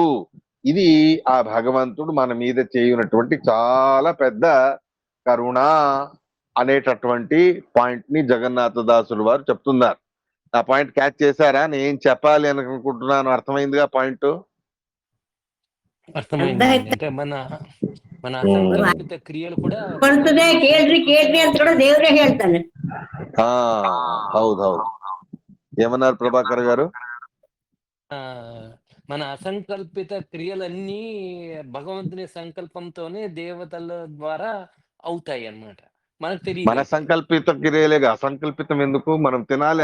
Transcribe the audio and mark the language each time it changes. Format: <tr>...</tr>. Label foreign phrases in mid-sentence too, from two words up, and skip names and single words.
<te>ఇది ఆ భగవంతుడు మన మీద చేయునటువంటి చాలా పెద్ద కరుణ అనేటటువంటి పాయింట్ ని జగన్నాథదాసులు వారు చెప్తున్నారు. ఆ</te> <en>point catch</en> <te>చేశారా? నేను చెప్పాలి అని అనుకుంటున్నాను. అర్థమైందిగా పాయింట్? ಅರ್ಥమైంది. అంటే మన అసంకల్పిత క్రియలు కూడా</te> <kn>ಬರ್ತದೆ ಕೇಳ್ರಿ ಕೇಳ್ರಿ ಅಂತ ಕೂಡ ದೇವ್ರೇ ಹೇಳ್ತಾನೆ. ಹೌದೌದು.</kn> <te>ఏమన్నారు ప్రభాకర్ గారు? ఆ మన అసంకల్పిత క్రియలన్నీ భగవంతుని సంకల్పంతోనే దేవతల ద్వారా అవుతాయి అన్నమాట. మనకు మన తెలియదు. సంకల్పిత క్రియలేగా, అసంకల్పితం ఎందుకు? మనం తినాలి</te>